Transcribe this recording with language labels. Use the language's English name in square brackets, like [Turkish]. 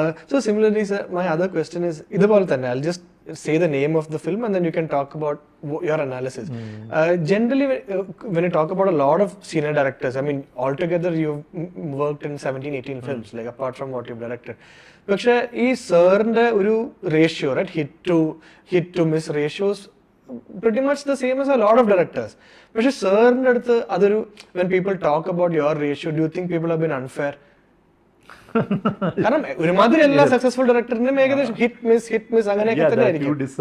[English] So similarly, sir, my other question is, [Malayalam] idupole thanne, [English] I'll just say the name of the film and then you can talk about your analysis. Generally, when you talk about a lot of senior directors, I mean, altogether you've worked in 17-18 films, like apart from what you've directed. [Malayalam] പക്ഷേ ഈ സാറിൻ്റെ ഒരു ratio, [English] Right, hit to miss ratios pretty much the same as a lot of directors. [Malayalam] പക്ഷേ സാറിൻ്റെ അടുത്ത് അതൊരു, [English] when people talk about your ratio, do you think people have been unfair? [Malayalam] കാരണം ഒരുമാതിരി എല്ലാ സക്സസ്ഫുൾ ഡയറക്ടറിനും ഏകദേശം ഹിറ്റ് മിസ് അങ്ങനെയൊക്കെ തന്നെ ആയിരിക്കും.